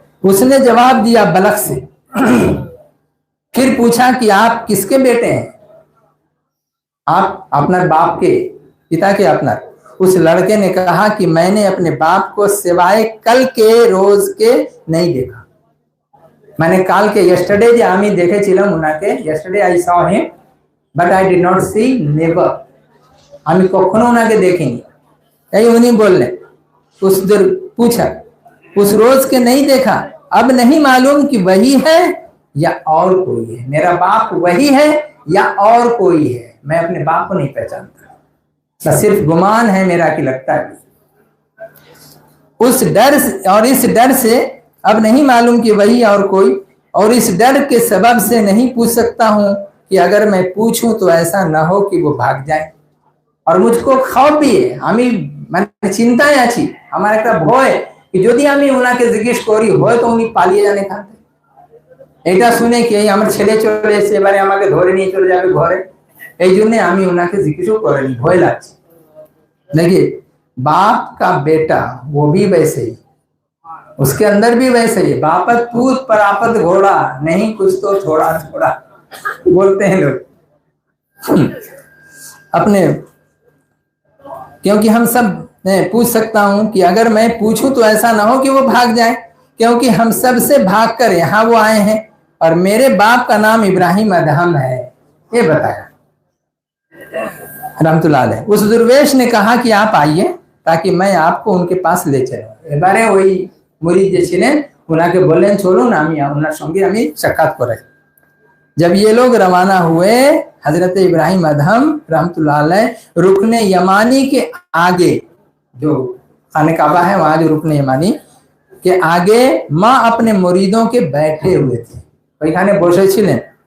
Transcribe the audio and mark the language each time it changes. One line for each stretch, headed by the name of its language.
Hindi: उसने जवाब दिया बलख से. फिर पूछा कि आप किसके बेटे हैं? आप अपना बाप के, पिता के अपना. उस लड़के ने कहा कि मैंने अपने बाप को सिवाय कल के रोज के नहीं देखा.
Bangla: মানে কালকে yesterday যে আমি দেখেছিলাম উনাকে,
English: yesterday I saw him but I did not see, never,
Bangla: আমি কখনো উনাকে দেখিনি। এই উনি বললেন,
Hindi: उस दिन पूछा, उस रोज के नहीं देखा, अब नहीं मालूम कि वही है या और कोई है। मेरा बाप वही है या और कोई है, मैं अपने बाप को नहीं पहचानता, बस सिर्फ गुमान है मेरा कि लगता है। उस डर और इस डर से अब नहीं मालूम कि वही और कोई, और इस डर के सबब से नहीं पूछ सकता हूं कि अगर मैं पूछूं तो ऐसा ना हो कि वो भाग जाए। और मुझको खौफ भी है,
Bangla: আমি মানে চিন্তায় আছি, আমার একটা ভয় कि যদি আমি ওনাকে জিজ্ঞেস করি হয়তো উনি পালিয়ে যান এখান থেকে। এটা শুনে কি আমার ছেলে চলে এসে এবারে আমাকে ধরে নিয়ে চলে যাবে ঘরে, এই জন্য আমি ওনাকে জিজ্ঞেসও করিনি, ভয় লাগছে।
Hindi: देखिए बाप का बेटा वो भी वैसे ही, उसके अंदर भी वैसे ही, बापत पूत परापत घोड़ा, नहीं कुछ तो थोड़ा थोड़ा बोलते हैं लोग अपने। क्योंकि हम सब पूछ सकता हूं कि अगर मैं पूछूं तो ऐसा ना हो कि वो भाग जाए, क्योंकि हम सब से भाग कर यहाँ वो आए हैं और मेरे बाप का नाम इब्राहिम अदहम है, ये बताया रहमतुल्लाह अलैह। उस दुर्वेश ने कहा कि आप आइए ताकि मैं आपको उनके पास ले चलूं।
Bangla: এবারে ওই মুরিদ যে ছিলেন উনাকে বললেন চলুন আমি ওনার সঙ্গে আমি সাক্ষাৎ করাই।
Hindi: जब ये लोग रवाना हुए, हजरत इब्राहिम अदहम रहमतुल्लाह अलैह रुकने यमानी के आगे, जो खाने काबा है वहां जो रुकने यमानी के आगे माँ अपने मुरीदों के बैठे हुए थे,
Bangla: ওইখানে বসেছিলেন।